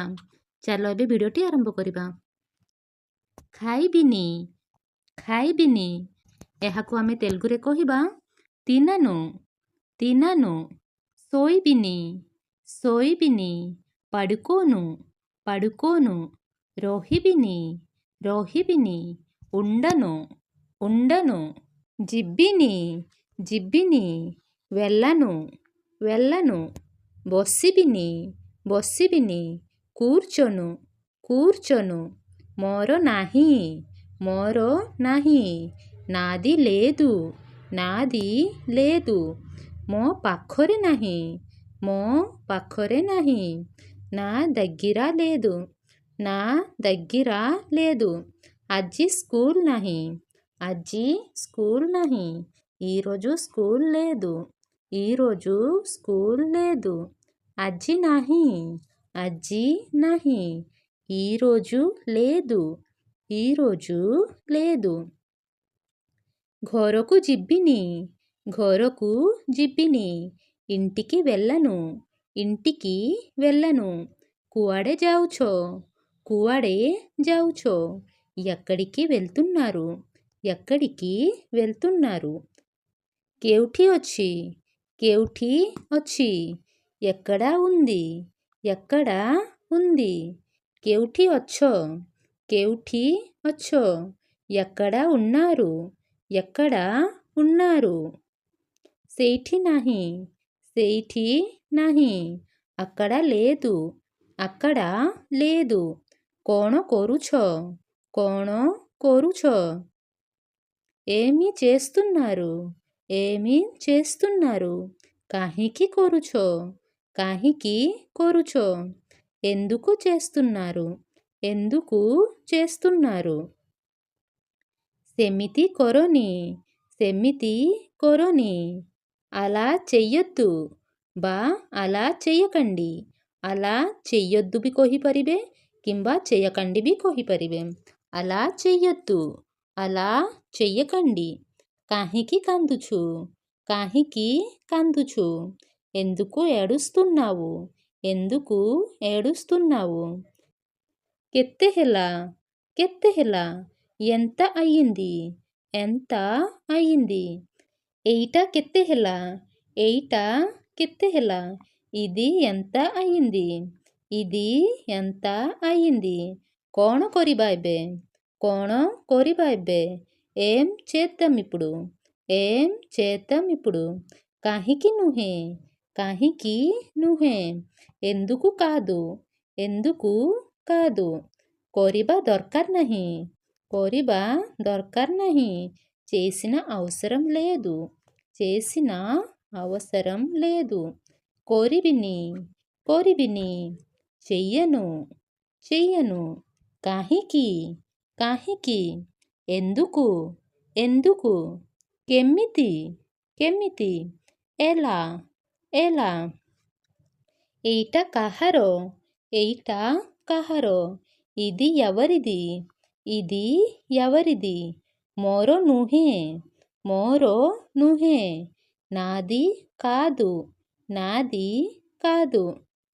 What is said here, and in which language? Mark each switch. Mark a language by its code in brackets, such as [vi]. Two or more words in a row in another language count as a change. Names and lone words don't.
[or] ଚାଲ ଏବେ ଭିଡିଓଟି ଆରମ୍ଭ କରିବା। ଖାଇବିନି ଖାଇବିନି ଏହାକୁ ଆମେ ତେଲୁଗୁ ରେ କହିବା [te] తినాను తినాను। [or] ଶୋଇବିନି ଶୋଇବିନି। [te] పడుకొను పడుకొను। [or] ରହିବିନି ରହିବିନି। [te] उंडनु ఉండను। [or] ଯିବିନି ଯିବିନି। [te] వెళ్ళను వెళ్ళను। [or] ବସିବିନି ବସିବିନି। [te] కూర్చొను కూర్చొను। [or] ମୋର ନାହିଁ ମୋର ନାହିଁ। [te] నాది లేదు నాది లేదు। [or] ମୋ ପାଖରେ ନାହିଁ ମୋ ପାଖରେ ନାହିଁ। [te] నా దగ్గర లేదు నా దగ్గర లేదు। [or] ଆଜି ସ୍କୁଲ ନାହିଁ ଆଜି ସ୍କୁଲ ନାହିଁ। [te] ఈరోజు స్కూల్ లేదు ఈరోజు స్కూల్ లేదు। [or] ଆଜି ନାହିଁ ଆଜି ନାହିଁ। [te] ఈరోజు లేదు ఈరోజు లేదు। [or] ଘରକୁ ଯିବିନି ଘରକୁ ଯିବିନି। [te] ఇంటికి వెళ్ళను ఇంటికి వెళ్ళను। [or] కుଆଡ଼େ ଯାଉଛ కుଆଡ଼େ ଯାଉଛ। [te] ఎక్కడికి వెళ్తున్నారు ఎక్కడికి వెళ్తున్నారు। [or] కేଉଠି ଅଛି కేଉଠି ଅଛି। [te] ఎక్కడ ఉంది ఎక్కడ ఉంది। [or] కేଉଠି ଅଛ కేଉଠି ଅଛ। [te] ఎక్కడ ఉన్నారు ఎక్కడ ఉన్నారు। [or] ସେଇଠି ନାହିଁ ସେଇଠି ନାହିଁ। [te] అక్కడ లేదు అక్కడ లేదు। [or] କ'ଣ କରୁଛ କ'ଣ କରୁଛ। [te] ఏమి చేస్తున్నారు ఏమి చేస్తున్నారు। [or] କାହିଁକି କରୁଛ କାହିଁକି କରୁଛ। [te] ఎందుకు చేస్తున్నారు ఎందుకు చేస్తున్నారు। [or] ସେମିତି କରନି ସେମିତି କରନି। [te] అలా చెయ్యొద్దు ବା అలా చెయ్యకండి। అలా చెయ్యొద్దు [or] ବି କହିପାରିବେ କିମ୍ବା చెయ్యకండి ବି କହିପାରିବେ। [te] అలా చెయ్యొద్దు అలా చెయ్యకండి। [or] କାହିଁକି କାନ୍ଦୁଛୁ କାହିଁକି କାନ୍ଦୁଛୁ। [te] ఎందుకు ఏడుస్తున్నావు ఎందుకు ఏడుస్తున్నావు। [or] କେତେ ହେଲା କେତେ ହେଲା। [te] ఎంత అయ్యింది ఎంత అయ్యింది। [or] ଏଇଟା କେତେ ହେଲା ଏଇଟା କେତେ ହେଲା। [te] ఇది ఎంత అయ్యింది ఇది ఎంత అయ్యింది। [or] କ'ଣ କରିବା ଏବେ କ'ଣ କରିବା ଏବେ। [te] ఏం చేద్దాం ఇప్పుడు ఏం చేద్దాం ఇప్పుడు। [or] କାହିଁକି ନୁହେଁ କାହିଁକି ନୁହେଁ। [te] ఎందుకు కాదు ఎందుకు కాదు। [or] କରିବା ଦରକାର ନାହିଁ କରିବା ଦରକାର ନାହିଁ। [te] చేసిన అవసరం లేదు చేసిన అవసరం లేదు। [or] କରିବିନି କରିବିନି। [te] చెయ్యను చెయ్యను। [or] କାହିଁକି କାହିଁକି। [te] ఎందుకు ఎందుకు। [or] କେମିତି କେମିତି। [te] ఎలా ఎలా। [or] ଏଇଟା କାହାର ଏଇଟା କାହାର। [te] ఇది ఎవరిది ఇది ఎవరిది। [or] ମୋର ନୁହେଁ ମୋର ନୁହେଁ। [te] నాది కాదు నాది కాదు।